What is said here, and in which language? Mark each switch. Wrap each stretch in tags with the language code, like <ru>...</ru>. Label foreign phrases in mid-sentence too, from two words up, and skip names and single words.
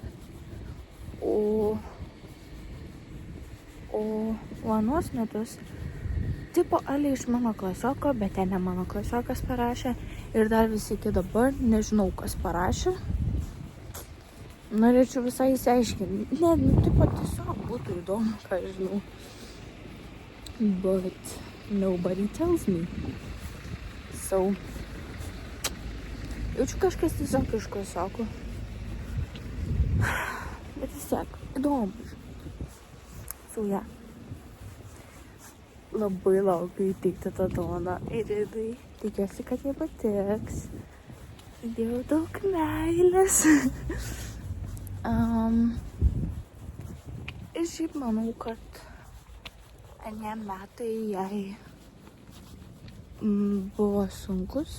<lt>O anuos metus, tipo, Ali iš mano klasioko, bet ten ne mano klasiokas parašė. Ir dar visi iki dabar, nežinau, kas parašė. Norėčiau visai įsiaiškinti. Ne, nu, tipo, tiesiog būtų įdomu, ką žinau.</lt> <en>But nobody tells me.</en> <lt>So, jaučiu kažkas tiesiog iš klasiokų. Bet vis tiek, įdomu.</lt> <en>So, yeah.</en> <lt>Labai laukiu įteikti tą dovaną ir tikiuosi, kad jie patiks. Įdėjau daug meilės. Ir šiaip manau, kad anie metai jai buvo sunkus.</lt>